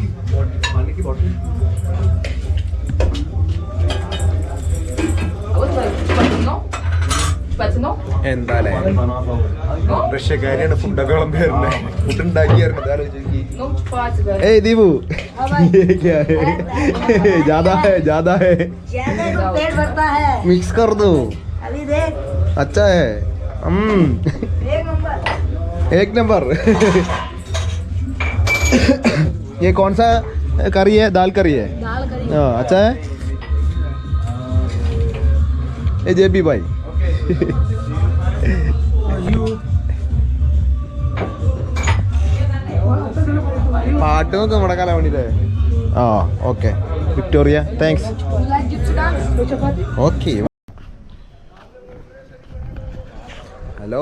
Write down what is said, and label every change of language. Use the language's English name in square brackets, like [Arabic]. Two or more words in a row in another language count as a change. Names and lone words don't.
[Malayalam] എന്താലേ റഷ്യക്കാരിയാണ് ഫുഡൊക്കെ വിളമ്പിരുന്നേ. ഫുഡ് ഉണ്ടാക്കിയായിരുന്നു. ഏയ് ദീപു [Hindi] ज्यादा है मिक्स कर दो. अच्छा है. एक नंबर. ये कौन सा करी है? दाल करी है. हाँ अच्छा है. ये जेबी भाई. [Malayalam] പാട്ട് നോക്ക് നമ്മുടെ കല വേണ്ടിയില്ലേ? ആ ഓക്കെ വിക്ടോറിയ താങ്ക്സ്. [English] okay hello.